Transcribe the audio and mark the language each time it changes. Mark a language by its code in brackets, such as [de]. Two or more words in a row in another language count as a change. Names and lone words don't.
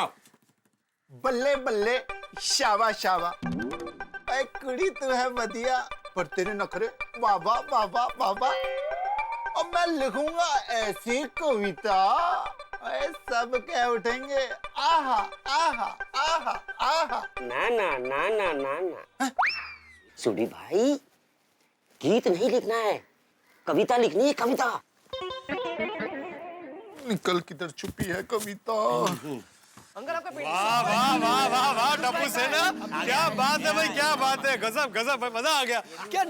[pa] बल्ले बल्ले शाबा शाबा, [hi] ऐ कुड़ी तू है बढ़िया पर तेरे नखरे बाबा बाबा बाबा. अब मैं लिखूंगा ऐसी कविता ऐ सब कह उठेंगे आहा आहा आहा आहा. ना ना ना ना ना ना सुडी भाई, गीत नहीं लिखना है, कविता लिखनी है. कविता निकल किधर छुपी है कविता. वाह वाह वाह वाह वाह टप्पू सेना, क्या बात है भाई, क्या बात है. गजब गजब, मजा आ गया.